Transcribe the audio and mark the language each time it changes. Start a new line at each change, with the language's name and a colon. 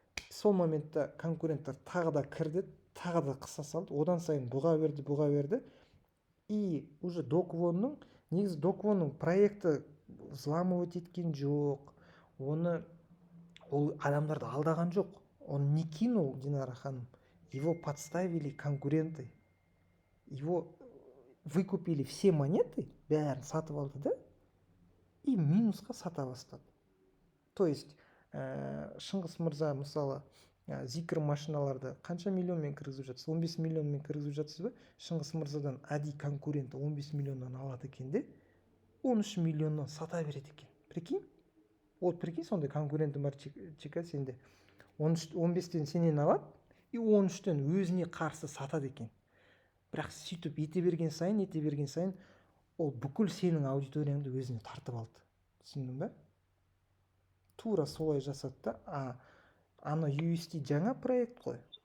Kazakh: Сол моментта конкуренттер тағы да кірді, тағы да қыса салды, одан сайын бұға берді.
Russian: И уже
Kazakh: негізі доквонның проекті
Russian: взламывать
Kazakh: еткен жоқ, ол адамдарды алдаған жоқ.
Russian: Он не кинул, Динара ханым, его подставили конкуренты. Его выкупили все монеты,
Kazakh: бәрін сатып алды да, и минусқа сата бастады. То есть, Шыңғыс мырза, мысалы, зикр машиналарды қанша миллионмен кіргізіп жатсыз? 15 миллионмен кіргізіп жатсыз ба? Шыңғыс мырзадан әди конкуренті 15 миллионнан алады екен де, 13 миллионнан сата береді екен.
Russian: Прикинь? Вот прикинь,
Kazakh: сондай конкуренті бар чека сенде. 15-тен сенен алады, и 13-тен өзіне қарсы сатады екен. Бірақ сөйтіп ете берген сайын, ол бүкіл сенің аудиторияңды өзіне тартып алды. Түсіндің бе? Тура солай жасады да. Ана USD жаңа проект қой.